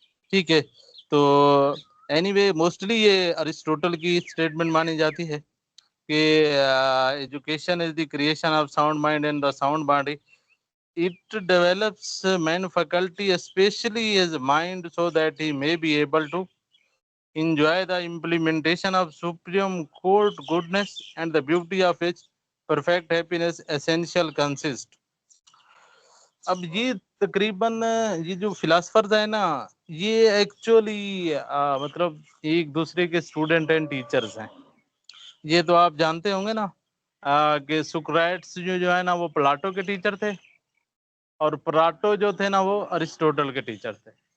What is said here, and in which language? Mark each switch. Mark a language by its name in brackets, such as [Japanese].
[Urdu] ٹھیک ہے, تو اینی وے موسٹلی یہ ارسٹوٹل کی اسٹیٹمنٹ مانی جاتی ہے کہ [English] Education is the creation of sound mind and the sound body. It develops man faculty, especially his mind, so that he may be able to enjoy the implementation of supreme court goodness and the beauty of which perfect happiness essential consist. [Urdu] اب یہ تقریباً یہ جو philosophers ہیں نا یہ actually مطلب ایک دوسرے کے اسٹوڈنٹ اینڈ ٹیچرز ہیں. یہ تو آپ جانتے ہوں گے نا کہ سقراٹس جو ہے نا وہ پلاٹو کے ٹیچر تھے, اور پلاٹو جو تھے نا وہ ارسٹوٹل کے ٹیچر تھے.